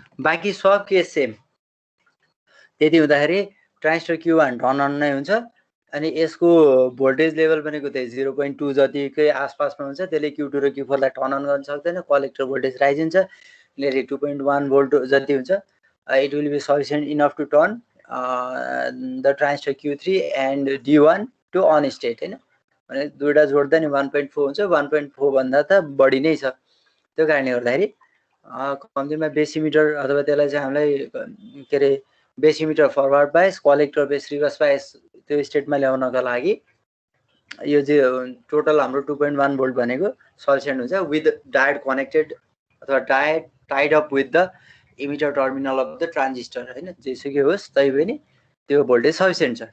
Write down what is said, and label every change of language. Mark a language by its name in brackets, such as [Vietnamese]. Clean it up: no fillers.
[Nepali] बाँकी सब case same. त्यति हुँदाखेरि ट्रान्जिस्टर Q1 टर्न अन नै हुन्छ अनि यसको भोल्टेज लेभल भनेको त्यही 0.2 जतिकै आसपासमा हुन्छ. त्यसले Q2 र Q4 लाई टर्न अन गर्न सक्दैन. कलेक्टर भोल्टेज राइज हुन्छ. यसले 2.1 volt जति हुन्छ. [English] It will be sufficient enough to turn the transistor Q3 and D1 to on state हैन. [Nepali] भने दुईटा जोड्दा नि 1.4 हुन्छ. 1.4 भन्दा त बढी नै छ. त्यो कारणले गर्दाखेरि कम्तीमा बेसिमिटर अथवा त्यसलाई चाहिँ हामीलाई के अरे बेसिमिटर forward bias, collector base reverse bias त्यो स्टेटमा ल्याउनका लागि यो चाहिँ टोटल हाम्रो 2.1 volt भनेको सफिसिएन्ट हुन्छ [English] with diode connected अथवा tied up with the emitter terminal of the transistor [Nepali] हैन. जेसुकै होस् तै पनि त्यो भोल्टेज सफिसियन्ट छ।